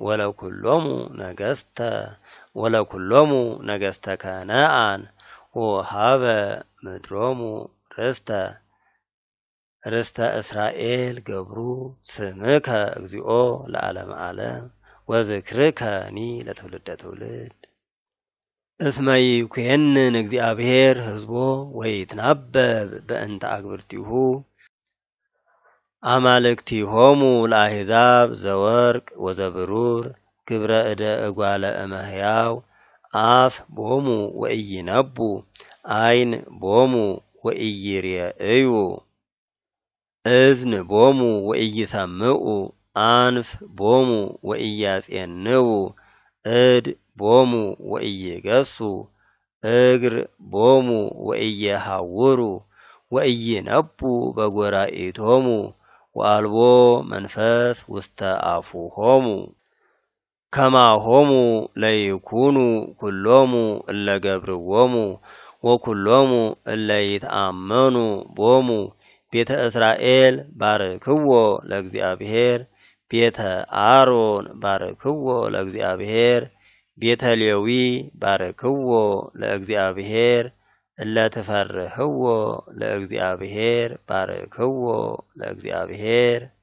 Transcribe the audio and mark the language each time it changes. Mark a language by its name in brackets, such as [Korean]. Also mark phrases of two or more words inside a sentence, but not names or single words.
[Geez] ወለኩሎሙ ነገስተ ከነአን ወሃበ ምድሮሙ ርስተ እስራኤል ገብሩ ስምከ እግዚኦ ለዓለም ዓለም ወዝክርከኒ ለትውልደ ትውልድ እስመ ይኩነን እግዚአብሔር ህዝቦ ወይትናበብ በእንተ አግብርቲሁ አማልክቲሆሙ ለአሕዛብ ዘወርቅ ወዘብሩር ግብረ እደ እጓለ እመሕያው አፍ ቦሙ ወኢይነቡ አይን ቦሙ ወኢይሬእዩ እዝን ቦሙ ወኢይሰምዑ አንፍ ቦሙ ወኢያጼንው እድ ቦሙ ወኢይገሱ እግር ቦሙ ወኢይሃውሩ ወኢይነቡ በጎራኢቶሙ ወአልቦ መንፈስ ውስተ አፉሆሙ ከማሆሙ ለይኩኑ ኩሎሙ እለ ገብርዎሙ ወኩሎሙ እለ ይትአመኑ ቦሙ ቤተ እስራኤል ባርክዎ ለእግዚአብሔር ቤተ አሮን ባርክዎ ለእግዚአብሔር ቤተ ሌዊ ባርክዎ ለእግዚአብሔር እለ ትፈርህዎ ለእግዚአብሔር ባርክዎ ለእግዚአብሔር